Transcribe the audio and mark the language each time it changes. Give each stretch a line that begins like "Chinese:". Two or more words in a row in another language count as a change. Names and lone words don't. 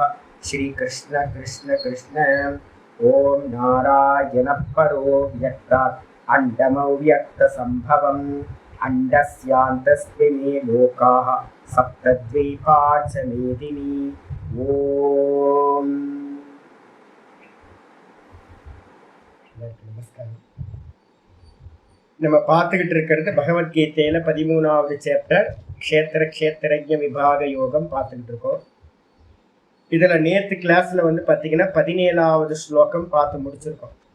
Sanskrit: श्री कृष्ण कृष्ण कृष्ण। ओम नारायण परो व्यक्तात् अण्डमव्यक्तसम्भवम् अण्डस्यान्तस्मिन् लोकाः सप्तद्वीपा च मेदिनी।
Tamil: ओम நமஸ்காரம். நம்ம பார்த்துக்கிட்டு இருக்கிறது பகவத்கீதையில 13வது சாப்டர் க்ஷேத்திர க்ஷேத்திரஜ்ஞ விபாக யோகம் பார்த்துக்கிட்டு இருக்கோம். இதுல நேற்று கிளாஸ்ல வந்து பார்த்தீங்கன்னா 17வது ஸ்லோகம் பார்த்து முடிச்சிருக்கோம்.